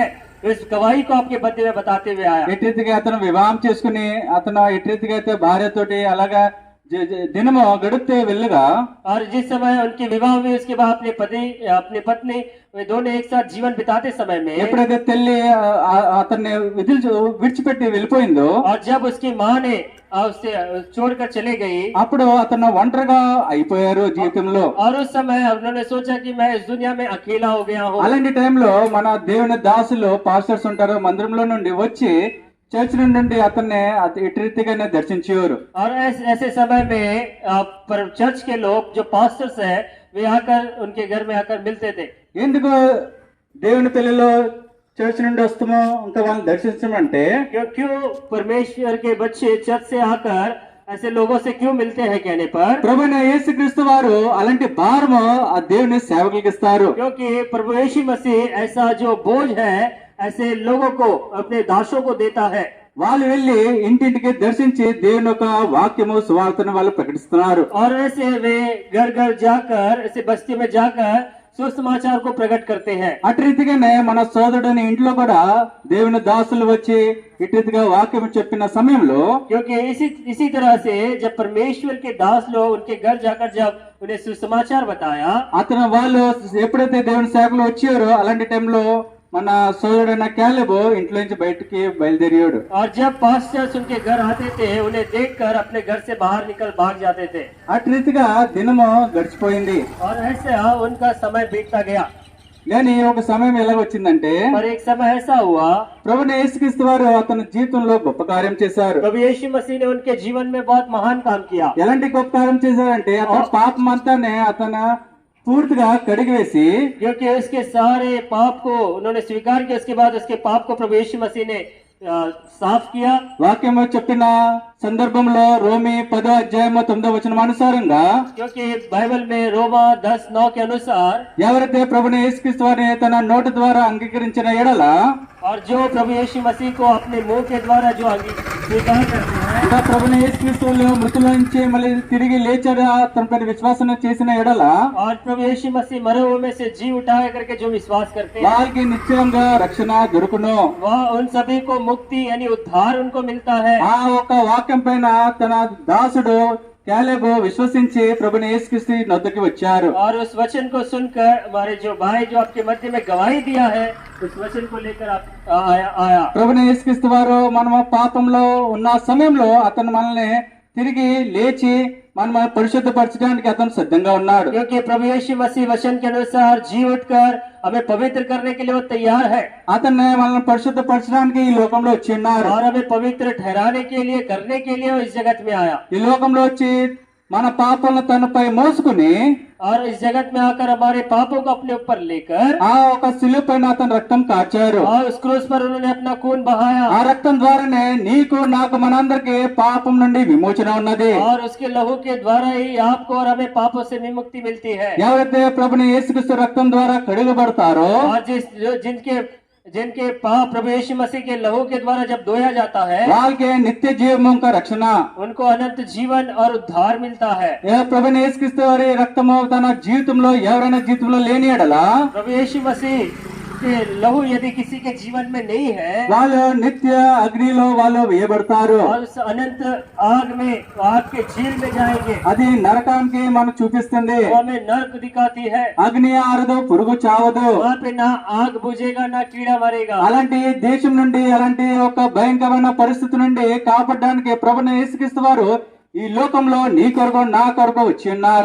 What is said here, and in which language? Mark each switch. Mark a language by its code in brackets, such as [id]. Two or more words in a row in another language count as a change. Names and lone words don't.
[hi] इस गवाही को आपके मध्य में बताते हुए आया। [te] ఎట్టి రీతిగా అతను వివాహం చేసుకుని అతను ఎట్టి రీతిగా అయితే భార్యతోటి అలాగా దినము గడిపితే వెళ్ళగా [hi] और जिस समय उनकी विवाह हुई उसके बाद अपनी पत्नी वे दोनों एक साथ जीवन बिताते समय में [te] ఎప్పుడైతే తల్లి అతన్ని విడిచిపెట్టి వెళ్ళిపోయిందో [hi] और जब उसकी माँ ने उससे छोड़कर चले गई [te] అప్పుడు అతను ఒంటరిగా అయిపోయారు జీవితంలో। [hi] और उस समय उन्होंने सोचा कि मैं इस दुनिया में अकेला हो गया हूँ। [te] అలాంటి టైంలో మన దేవుని దాసులు పాస్టర్స్ ఉంటారు మందిరంలో నుండి వచ్చి చర్చ్ నుండి అతన్ని ఇటు రీతిగానే దర్శించేవారు। [hi] और ऐसे समय में पर चर्च के लोग जो पास्टर्स है वे आकर उनके घर में आकर मिलते थे। [te] ఎందుకు దేవుని పిల్లలు చర్చ్ నుండి వస్తామో ఇంకా వాళ్ళని దర్శించమంటే [hi] क्यों परमेश्वर के बच्चे चर्च से आकर ऐसे लोगों से क्यों मिलते हैं कहने पर [te] ప్రభువైన యేసుక్రీస్తు వారు అలాంటి భారము ఆ దేవుని సేవకులకు ఇస్తారు। [hi] क्योंकि प्रभु यीशु मसीह ऐसा जो बोझ है ऐसे लोगों को अपने दासों को देता है। [te] వాళ్ళు వెళ్ళి ఇంటింటికి దర్శించి దేవుని యొక్క వాక్యము సువార్తను వాళ్ళు ప్రకటిస్తున్నారు। [hi] और ऐसे वे घर घर जाकर ऐसे बस्ती में जाकर सुसमाचार को प्रकट करते हैं। [te] అటు రీతిగానే మన సోదరుని ఇంట్లో కూడా దేవుని దాసులు వచ్చి ఇటు రీతిగా వాక్యం చెప్పిన సమయంలో [hi] क्योंकि इसी तरह से जब परमेश्वर के दास लोग उनके घर जाकर जब उन्हें सुसमाचार बताया [te] అతను వాళ్ళు ఎప్పుడైతే దేవుని సేవకులు వచ్చారో అలాంటి టైంలో మన సోదరుడైన క్యాలెబ్ ఇంట్లో నుంచి బయటికి బయలుదేరాడు। [hi] और जब पास्टर्स उनके घर आते थे उन्हें देखकर अपने घर से बाहर निकल भाग जाते थे। [te] అటు రీతిగా దినము గడిచిపోయింది। [hi] और ऐसा उनका समय बीतता गया। [te] కానీ ఒక సమయం ఎలా వచ్చిందంటే [hi] पर एक समय ऐसा हुआ [te] ప్రభువైన యేసుక్రీస్తు వారు అతని జీవితంలో గొప్ప కార్యం చేశారు। [hi] प्रभु यीशु मसीह ने उनके जीवन में बहुत महान काम किया। [te] ఎలాంటి గొప్ప కార్యం చేశారంటే అతని పాపం అంతానే అతను పూర్తిగా కడిగివేసి [hi] क्योंकि उसके सारे पाप को उन्होंने स्वीकार किया। उसके बाद उसके पाप को प्रभु यीशु मसीह ने साफ किया। [te] వాక్యము చెప్పిన సందర్భంలో రోమి 10వ అధ్యాయము 9వ వచనం అనుసారంగా [hi] क्योंकि बाइबल में रोमा 10:9 के अनुसार [te] ఎవరైతే ప్రభువైన యేసుక్రీస్తు వారిని తన నోటి ద్వారా అంగీకరించిన ఎడల [hi] और जो प्रभु यीशु मसीह को अपने मुंह के द्वारा जो स्वीकार करते हैं [te] ఇంకా ప్రభువైన యేసుక్రీస్తు మృతుల నుంచి మళ్ళీ తిరిగి లేచాడా తనపై విశ్వాసం చేసిన ఎడల [hi] और प्रभु यीशु मसीह मरे हुए में से जी उठाया करके जो विश्वास करते हैं [te] వారికి నిశ్చయంగా రక్షణ దొరుకును। [hi] वह उन सभी को मुक्ति यानी उद्धार उनको मिलता है। [te] ఆ ఒక వాక్యం పైన తన దాసుడు క్యాలెబు విశ్వసించి ప్రభుని యేసుక్రీస్తు నొద్దకి వచ్చారు. [hi] और उस वचन को सुनकर हमारे जो भाई जो आपके मध्य में गवाही दिया है, उस वचन को लेकर आप आया। [te] ప్రభుని యేసుక్రీస్తు వారు మనము పాపంలో ఉన్న సమయంలో అతను మనల్ని తిరిగి లేచి మనం పరిశుద్ధపరచడానికి అతను సిద్ధంగా ఉన్నాడు. [hi] क्योंकि प्रभु यीशु मसीह वचन के अनुसार जी उठकर हमें पवित्र करने के लिए वो तैयार है [te] అతన్ని మనల్ని పరిశుద్ధపరచడానికి ఈ లోకంలో వచ్చి ఉన్నారు. [hi] और हमें पवित्र ठहराने के लिए करने के लिए वो इस जगत में आया [te] ఈ లోకంలో వచ్చి మన పాపాలను తనపై మోసుకుని [hi] और इस जगत में आकर हमारे पापों को अपने ऊपर लेकर [te] ఆ ఒక శిలువ పైన అతను రక్తం కార్చారు. [hi] और उस क्रूस पर उन्होंने अपना खून बहाया [te] ఆ రక్తం ద్వారానే నీకు నాకు మనందరికి పాపం నుండి విమోచన ఉన్నది. [hi] और उसके लहू के द्वारा ही आपको और हमें पापों से विमुक्ति मिलती है। [te] ఎవరైతే ప్రభుని యేసుక్రీస్తు రక్తం ద్వారా కడుగబడతారో [hi] और जिनके पाप प्रभु यीशु मसीह के लहू के द्वारा जब धोया जाता है, [te] వాళ్ళకి నిత్య జీవము యొక్క రక్షణ, [hi] उनको अनंत जीवन और उद्धार मिलता है। [te] ప్రభుని యేసుక్రీస్తు వారి రక్తము తన జీవితంలో ఎవరైనా జీవితంలో లేని ఎడలా [hi] प्रभु यीशु मसीह के लहू यदि किसी के जीवन में नहीं है, [te] వాళ్ళు నిత్య అగ్నిలో వాళ్ళు వేయబడతారు. [hi] और उस अनंत आग में आग के झील में जाएंगे। [te] అది నరకానికి మనకు చూపిస్తుంది. [hi] वो हमें नर्क दिखाती है। [te] అగ్ని ఆరదు, పురుగు చావదు. [hi] वहाँ पे ना आग बुझेगा ना कीड़ा मरेगा। [te] అలాంటి దేశం నుండి అలాంటి ఒక భయంకరమైన పరిస్థితి నుండి కాపాడడానికి ప్రభుని యేసుక్రీస్తు వారు ఈ లోకంలో నీ కొరకు నా కొరకు వచ్చి ఉన్నారు.